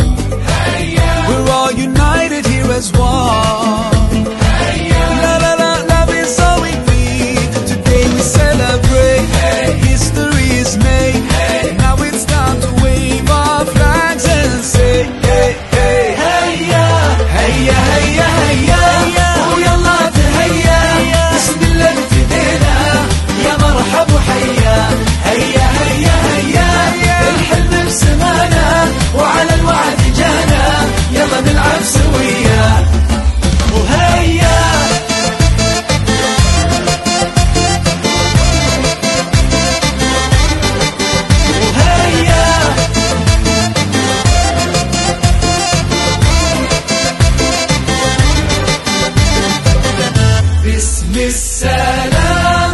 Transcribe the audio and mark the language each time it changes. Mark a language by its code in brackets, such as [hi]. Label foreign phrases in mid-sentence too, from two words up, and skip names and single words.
[en] We're all united here as one. Love is all we need. Today we celebrate. History is made. Now it's time to wave our flags and say, hey, hey, heya, heya, heya, heya, [ar] ويلا تهيا، بسم الله ابتدينا يا مرحب وحيا. هيا هيا هيا الحلم بسمانا وعلى الوعد جانا، يلا نلعب سويا. وهيا وهيا باسم السلام